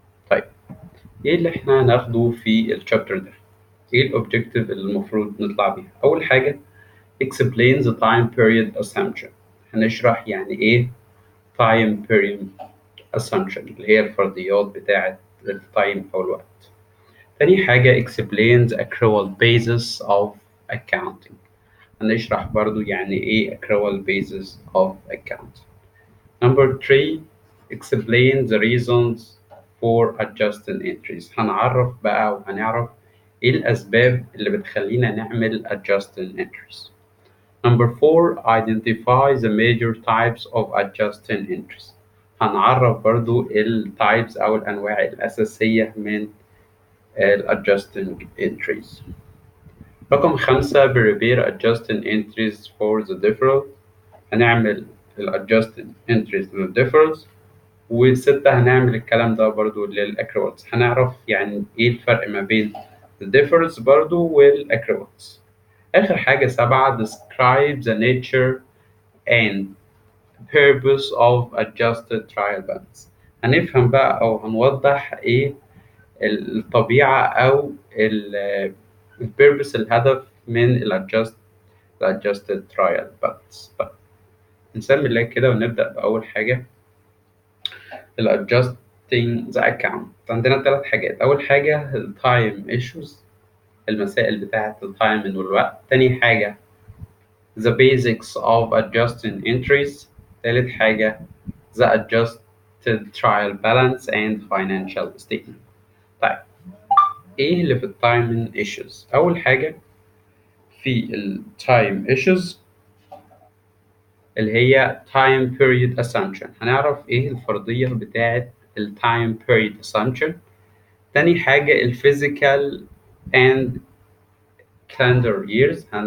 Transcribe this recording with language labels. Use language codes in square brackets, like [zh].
[ar] طيب، ايه اللي احنا هناخده في الشابتر ده؟ ايه الأوبجيكتيف اللي المفروض نطلع بيها؟ أول حاجة [en] Explain the time period assumption. [ar] هنشرح يعني ايه [en] time period assumption [ar] اللي هي الفرضيات بتاعة التايم أو الوقت. تاني حاجة [en] Explain the accrual basis of accounting. [ar] هنشرح برضو يعني ايه [en] accrual basis of account. Number 3 explain the reasons for adjusting entries. [ar] هنعرف بقى وهنعرف ايه الأسباب اللي بتخلينا نعمل [en] adjusting entries. Number 4 identify the major types of adjusting entries. [ar] هنعرف برضو ال types أو الأنواع الأساسية من ال [en] adjusting entries. [ar] رقم 5 [en] prepare adjusting entries for the deferral. [ar] هنعمل ال [en] adjusting entries [ar] لل deferrals. و6 هنعمل الكلام ده برضو للأكروالز. هنعرف يعني إيه الفرق ما بين ال deferrals برضو والأكروالز. آخر حاجة [en] 7 describe the nature and purpose of adjusted trial balance. [ar] هنفهم بقى أو هنوضح إيه الطبيعة أو البيربس الهدف من الادجستد ترايل بالانس. طيب، نسمي الله كده ونبدأ بأول حاجة الادجستنج ذا اكونت. عندنا 3 حاجات. أول حاجة التايم ايشوز، المسائل بتاعة التايم والوقت. تاني حاجة [en] the basics of adjusting entries. [ar] تالت حاجة [en] the adjusted trial balance and financial statement. [ar] طيب، ايه اللي في التايم ايشوز؟ اول حاجه في التايم ايشوز اللي هي [en] time period assumption. [ar] هنعرف ايه الفرضيه بتاعه التايم [en] period assumption. [ar] تاني حاجه الفيزيكال [en] and calendar years.